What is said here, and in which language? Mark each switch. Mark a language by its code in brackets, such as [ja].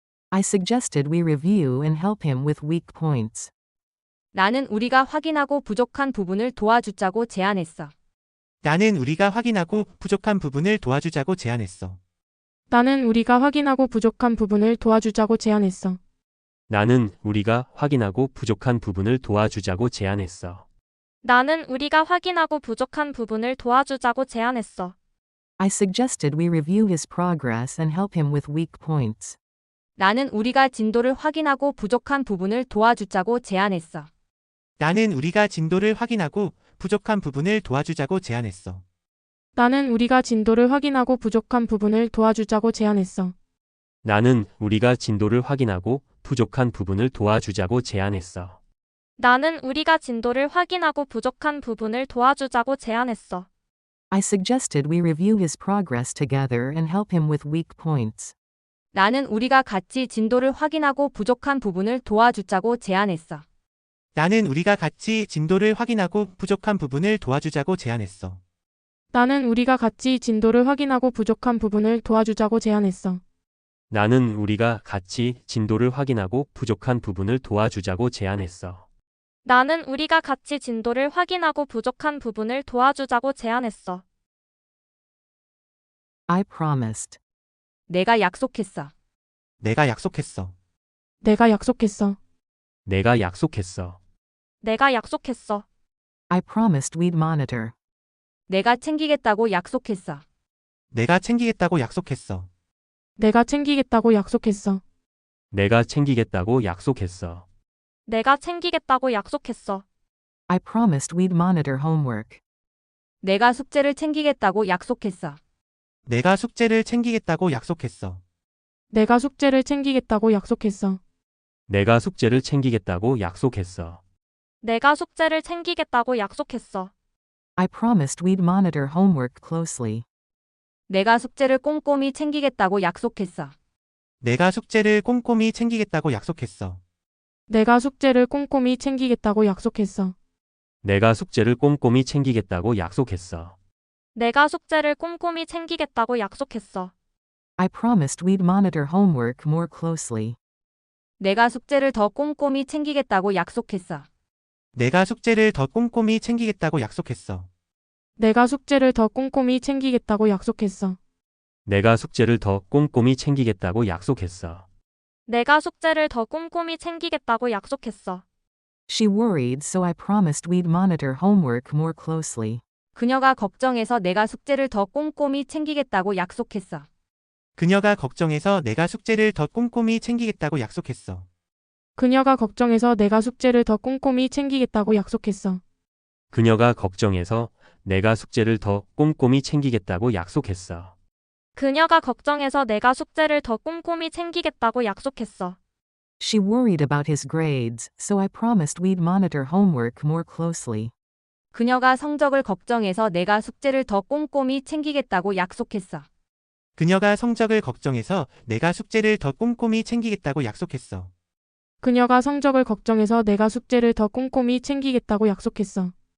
[en] I suggested we review and help him with weak points. [ko] 나는 우리가 확인하고 부족한 부분을 도와주자고 제안했어. 나는 우리가 확인하고 부족한 부분을 도와주자고 제안했어. 나는 우리가 확인하고 부족한 부분을 도와주자고 제안했어. 나는 우리가 확인하고 부족한 부분을 도와주자고 제안했어. 나는 우리가 확인하고 부족한 부분을 도와주자고 제안했어. [en] I suggested we review his progress and help him with weak points. [ko] 나는 우리가 진도를 확인하고 부족한 부분을 도와주자고 제안했어. 나는 우리가 진도를 확인하고 부족한 부분을 도와주자고 제안했어. 나는 우리가 진도를 확인하고 부족한 부분을 도와주자고 제안했어. 나는 우리가 진도를 확인하고 부족한 부분을 도와주자고 제안했어. 나는 우리가 진도를 확인하고 부족한 부분을 도와주자고 제안했어. [en] I suggested we review his progress together and help him with weak points. [ko] 나는 우리가 같이 진도를 확인하고 부족한 부분을 도와주자고 제안했어. 나는 우리가 같이 진도를 확인하고 부족한 부분을 도와주자고 제안했어. 나는 우리가 같이 진도를 확인하고 부족한 부분을 도와주자고 제안했어. 나는 우리가 같이 진도를 확인하고 부족한 부분을 도와주자고 제안했어. 나는 우리가 같이 진도를 확인하고 부족한 부분을 도와주자고 제안했어. [en] I promised. [ko] 내가 약속했어. 내가 약속했어. 내가 약속했어. 내가 약속했어. 내가 약속했어. [en] I promised we'd monitor. [ko] 내가 챙기겠다고 약속했어. 내가 챙기겠다고 약속했어. 내가 챙기겠다고 약속했어. 내가 챙기겠다고 약속했어. 내가 챙기겠다고 약속했어. [en] I promised we'd monitor homework. [ko] 내가 숙제를 챙기겠다고 약속했어. 내가 숙제를 챙기겠다고 약속했어. 내가 숙제를 챙기겠다고 약속했어. 내가 숙제를 챙기겠다고 약속했어. 내가 숙제를 챙기겠다고 약속했어. [en] I promised we'd monitor homework closely. [ko] 내가 숙제를 꼼꼼히 챙기겠다고 약속했어. 내가 숙제를 꼼꼼히 챙기겠다고 약속했어. 내가 숙제를 꼼꼼히 챙기겠다고 약속했어. 내가 숙제를 꼼꼼히 챙기겠다고 약속했어. 내가 숙제를 꼼꼼히 챙기겠다고 약속했어. [en] I promised we'd monitor homework more closely. [ko] 내가 숙제를 더 꼼꼼히 챙기겠다고 약속했어. 내가 숙제를 더 꼼꼼히 챙기겠다고 약속했어. 내가 숙제를 더 꼼꼼히 챙기겠다고 약속했어. 내가 숙제를 더 꼼꼼히 챙기겠다고 약속했어. 내가 숙제를 더 꼼꼼히 챙기겠다고 약속했어. [en] She worried, so I promised we'd monitor homework more closely. [ko] 그녀가 걱정해서 내가 숙제를 더 꼼꼼히 챙기겠다고 약속했어. 그녀가 걱정해서 내가 숙제를 더 꼼꼼히 챙기겠다고 약속했어. 그녀가 걱정해서 내가 숙제를 더 꼼꼼히 챙기겠다고 약속했어. 그녀가 걱정해서 내가 숙제를 더 꼼꼼히 챙기겠다고 약속했어. 그녀가 걱정해서 내가 숙제를 더 꼼꼼히 챙기겠다고 약속했어. [en] She worried about his grades, so I promised we'd monitor homework more closely. [ko] 그녀가 성적을 걱정해서 내가 숙제를 더 꼼꼼히 챙기겠다고 약속했어. 그녀가 성적을 걱정해서 내가 숙제를 더 꼼꼼히 챙기겠다고 약속했어. 그녀가 성적을 걱정해서 내가 숙제를 더 꼼꼼히 챙기겠다고 약속했어.